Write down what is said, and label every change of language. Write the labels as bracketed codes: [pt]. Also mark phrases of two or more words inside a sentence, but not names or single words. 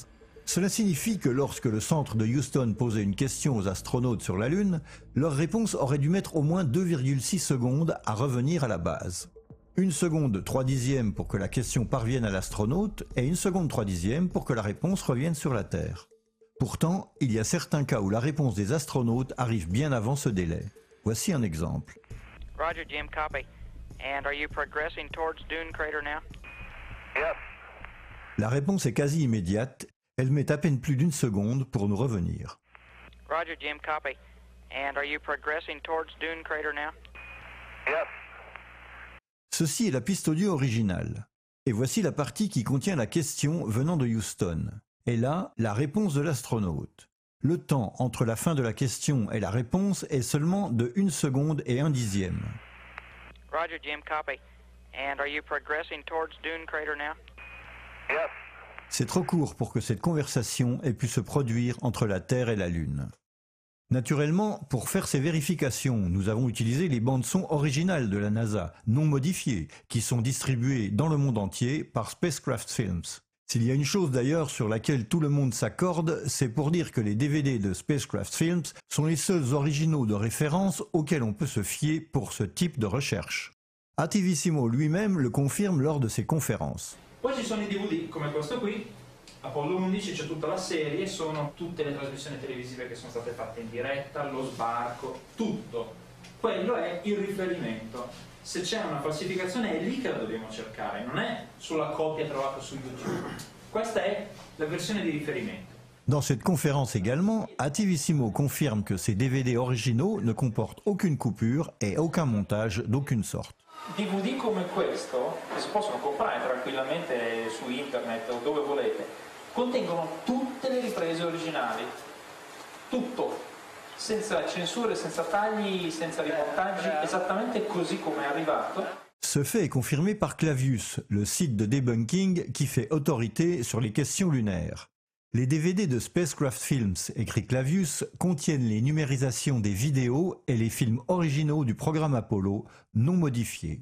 [fr] Cela signifie que lorsque le centre de Houston posait une question aux astronautes sur la Lune, leur réponse aurait dû mettre au moins 2,6 secondes à revenir à la base. 1 seconde 3 dixièmes pour que la question parvienne à l'astronaute et 1 seconde 3 dixièmes pour que la réponse revienne sur la Terre. Pourtant, il y a certains cas où la réponse des astronautes arrive bien avant ce délai. Voici un exemple. [en] Roger, Jim, copy. And are you progressing towards Dune Crater now? Yes. [fr] La réponse est quasi immédiate. Elle met à peine plus d'1 seconde pour nous revenir. [en] Roger, Jim, copy. And are you progressing towards Dune Crater now? Yes. [fr] Ceci est la piste audio originale. Et voici la partie qui contient la question venant de Houston. Et là, la réponse de l'astronaute. Le temps entre la fin de la question et la réponse est seulement de 1 seconde et 1 dixième. [en] Roger, Jim, copy. And are you progressing towards Dune Crater now? Yes. [fr] C'est trop court pour que cette conversation ait pu se produire entre la Terre et la Lune. Naturellement, pour faire ces vérifications, nous avons utilisé les bandes-son originales de la NASA, non modifiées, qui sont distribuées dans le monde entier par Spacecraft Films. S'il y a une chose d'ailleurs sur laquelle tout le monde s'accorde, c'est pour dire que les DVD de Spacecraft Films sont les seuls originaux de référence auxquels on peut se fier pour ce type de recherche. Attivissimo lui-même le confirme lors de ses conférences. [it] Poi ci sono i DVD come questo qui, Apollo 11, c'è tutta la serie, sono tutte le trasmissioni televisive che sono state fatte in diretta, lo sbarco, tutto. Quello è il riferimento. Se c'è una falsificazione è lì che la dobbiamo cercare, non è sulla copia trovata su YouTube. Questa è la versione di riferimento. [fr] Dans cette conférence également, Attivissimo confirme que ces DVD originaux ne comportent aucune coupure et aucun montage d'aucune sorte. [it] DVD come questo, che si possono comprare tranquillamente su internet o dove volete, contengono tutte le riprese originali, tutto, senza censure, senza tagli, senza riportaggi, esattamente così come è arrivato. [fr] Ce fait est confirmé par Clavius, le site de debunking qui fait autorité sur les questions lunaires. Les DVD de Spacecraft Films, écrit Clavius, contiennent les numérisations des vidéos et les films originaux du programme Apollo, non modifiés.